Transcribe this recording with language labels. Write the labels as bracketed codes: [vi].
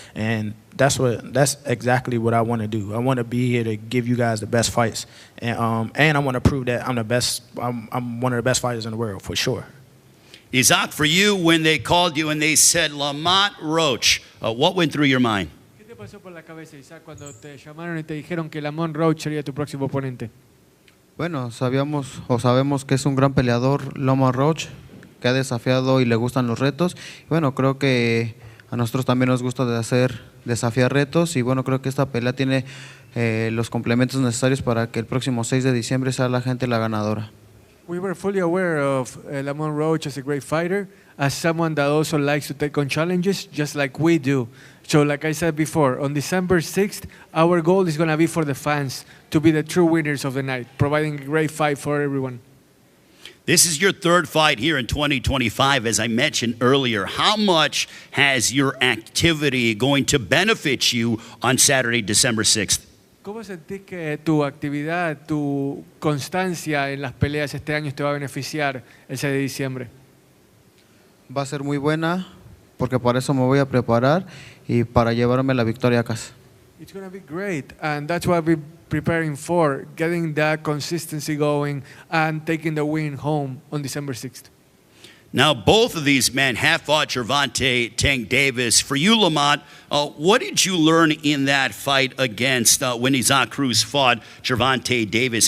[en] And that's exactly what I want to do. I want to be here to give you guys the best fights, and I want to prove that I'm the best. I'm one of the best fighters in the world for sure. Isaac, for you, when they called you and they said Lamont Roach, what went through your mind? [es] ¿Qué te pasó por la cabeza, Isaac, cuando te llamaron y te dijeron que Lamont Roach sería tu próximo oponente? Bueno, sabemos que es un gran peleador, Lamont Roach, que ha desafiado y le gustan los retos. Bueno, creo que a nosotros también nos gusta desafiar retos, y bueno, creo que esta pelea tiene los complementos necesarios para que el próximo 6 de diciembre sea la gente la ganadora. [en] We were fully aware of Lamont Roach as a great fighter, as someone that also likes to take on challenges, just like we do. So like I said before, on December 6th, our goal is going to be for the fans to be the true winners of the night, providing a great fight for everyone. This is your third fight here in 2025, as I mentioned earlier. How much has your activity going to benefit you on Saturday, December 6th? [es] ¿Cómo sentís que tu actividad, tu constancia en las peleas este año te va a beneficiar el 6 de diciembre? Va a ser muy buena, porque para eso me voy a preparar y para llevarme la victoria a casa. [en] It's going to be great, and that's what we're preparing for, getting that consistency going and taking the win home on December 6th. Now, both of these men have fought Gervonta Tank Davis. For you, Lamont, what did you learn in that fight against when Isaac Cruz fought Gervonta Davis?